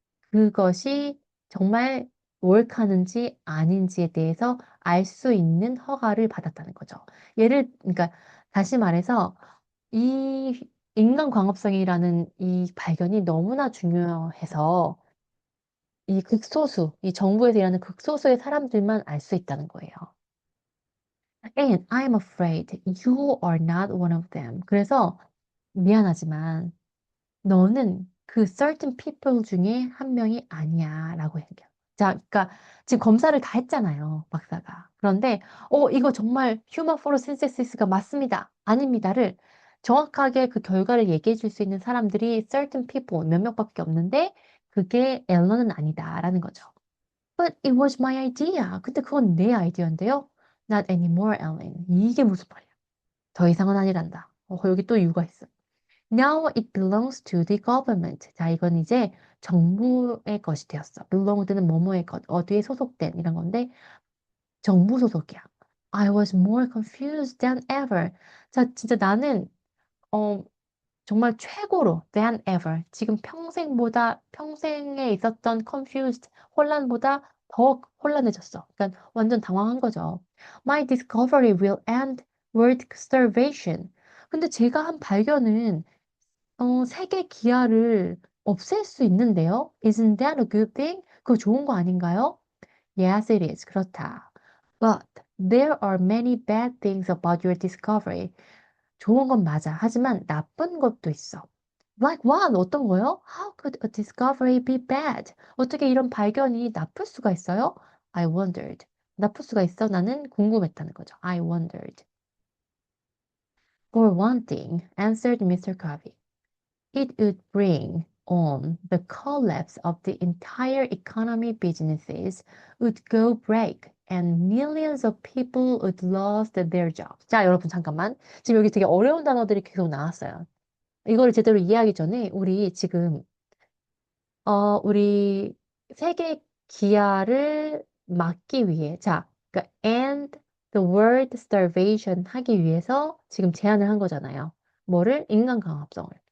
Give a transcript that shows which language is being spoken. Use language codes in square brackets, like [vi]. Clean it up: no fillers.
[ko] 그것이 정말 월크하는지 아닌지에 대해서 알 수 있는 허가를 받았다는 거죠. 그러니까 다시 말해서 이 인간광합성이라는 이 발견이 너무나 중요해서 이 정부에서 일하는 극소수의 사람들만 알 수 있다는 거예요. [en] And I'm afraid you are not one of them. [ko] 그래서 미안하지만 너는 그 certain people 중에 한 명이 아니야 라고 얘기해요. 자, 그러니까 지금 검사를 다 했잖아요, 박사가. 그런데 이거 정말 human photosynthesis가 맞습니다. 아닙니다를 정확하게 그 결과를 얘기해 줄 수 있는 사람들이 certain people 몇 명밖에 없는데 그게 앨런은 아니다라는 거죠. [en] But it was my idea. [ko] 근데 그건 내 아이디어인데요. [en] Not anymore, Ellen. [ko] 이게 무슨 말이야? 더 이상은 아니란다. 여기 또 이유가 있어. [en] Now it belongs to the government. [ko] 자, 이건 이제 정부의 것이 되었어. belonged는 뭐뭐의 것, 어디에 소속된 이런 건데 정부 소속이야. [en] I was more confused than ever. [ko] 자, 진짜 나는 어, 정말 최고로 [en] than ever. [ko] 지금 평생에 있었던 confused 혼란보다 더 혼란해졌어. 그러니까 완전 당황한 거죠. [en] My discovery will end world starvation. [ko] 근데 제가 한 발견은 세계 기아를 없앨 수 있는데요. [en] Isn't that a good thing? [ko] 그거 좋은 거 아닌가요? [en] Yes, it is. [ko] 그렇다. [en] But there are many bad things about your discovery. [ko] 좋은 건 맞아. 하지만 나쁜 것도 있어. [en] Like what? [ko] 어떤 거요? [en] How could a discovery be bad? [ko] 어떻게 이런 발견이 나쁠 수가 있어요? [en] I wondered. [ko] 나쁠 수가 있어? 나는 궁금했다는 거죠. I wondered. [en] For one thing, answered Mr. Covey. It would bring on the collapse of the entire economy businesses would go break and millions of people would lose their jobs. [ko] 자, 여러분 잠깐만. 지금 여기 되게 어려운 단어들이 계속 나왔어요. 이거를 제대로 이해하기 전에 우리 지금 우리 세계 기아를 막기 위해 자, 그러니까 [en] end the world starvation [ko] 하기 위해서 지금 제안을 한 거잖아요. 뭐를? 인간 강압성을.